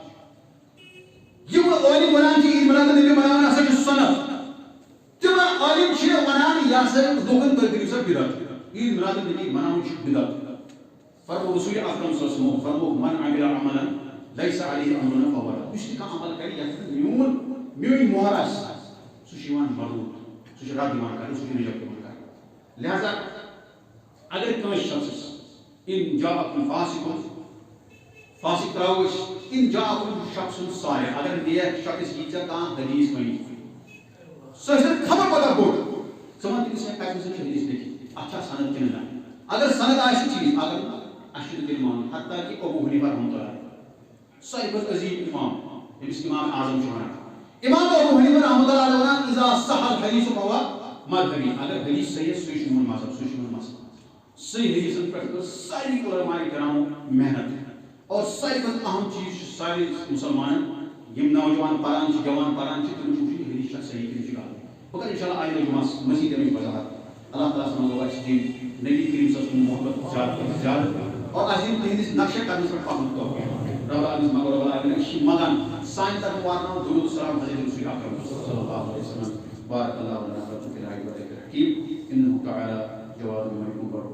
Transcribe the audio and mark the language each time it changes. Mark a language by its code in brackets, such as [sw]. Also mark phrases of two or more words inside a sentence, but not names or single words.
[ks] چھِ یِم عٲلِم ونان چھِ عید میلاد النبی مناوان ہسا چھُ سنت تِم عٲلِم چھِ ونان یہِ ہسا لوٗکن تُہۍ کٔرِو سا بدعت عید میلاد النبی مناوُن چھُ بدعت فرمو رسول اکرم [ar] صلی اللہ علیہ وسلم [ks] فرمو [ar] من عمل عملا لیس علیہ امرنا فہو رد [ks] یُس تہِ کانٛہہ عمل کرِ یتھ میٲنۍ مۄہر آسہِ سُہ چھُ یِوان مردود سُہ چھُ رد یِوان کرنہٕ سُہ چھُ رِجیکٹ یِوان کرنہٕ لہذا اگر کٲنٛسہِ شخصس [ar] ان جاءکم [ks] فاسق تراو أسۍ [ar] ان جاءکم [ks] شخص صالح اگر نیک شخص یی ژےٚ کانٛہہ حدیث ونہِ سُہ ٲسِن خبر پتہ بوٚڑ ژٕ وَن تٔمِس ہے کتہِ ہسا چھُ حدیث لیکھِتھ اتھ چھا سند کِنہٕ نہ اگر سند آسہِ چیٖز اگر اَسہِ چھُنہٕ تیٚلہِ مانُن حتیٰ کہ ابو حنیفہ [ar] رحمۃ اللہ [ks] ساروی کھۄتہٕ عظیٖم امام ییٚمِس امام اعظم چھِ ونان امام ابو حنیفہ [ar] رحمۃ اللہ علیہ [ks] ونان [ar] اذا صح الحدیث فهو مذهبی [ks] اگر حدیث صحیح سُے چھُ میون مذہب سُہ چھُ میون مسلک صحیح حدیثن پٮ۪ٹھ کٔر سارنٕے علماء کرامو محنت اور ساروی کھۄتہٕ اہم چیٖز چھُ سارنٕے مُسلمانن یِم نوجوان پران چھِ جوان پران چھِ تِمن چھُ وٕچھُن یہِ حدیث چھا صحیح کِنہٕ چھِ غلط بہٕ کرٕ انشاء اللہ آینٛدٕ جُمعس مزیٖد اَمِچ وضاحت اللہ تعالیٰ ہس منٛگو اَسہِ دِنۍ نبی کریم [ar] صلی اللہ علیہ وسلم [ks] محبت زیادٕ کھۄتہٕ زیادٕ اور اَسہِ دِنۍ تِہنٛدِس نقشہ قدمس پٮ۪ٹھ پکنُک توفیٖق [ar] رب العالمین [ks] منٛگو [ar] رب العالمین [ks] أسۍ چھِ منگان سانہِ طرفہٕ واتناوُن درود السلام حضرت رسول اکرم [ar] صلی اللہ علیہ وسلم بارک اللہ لنا ولكم في الآية والذكر الحكيم إنه تعالى جواد محبوب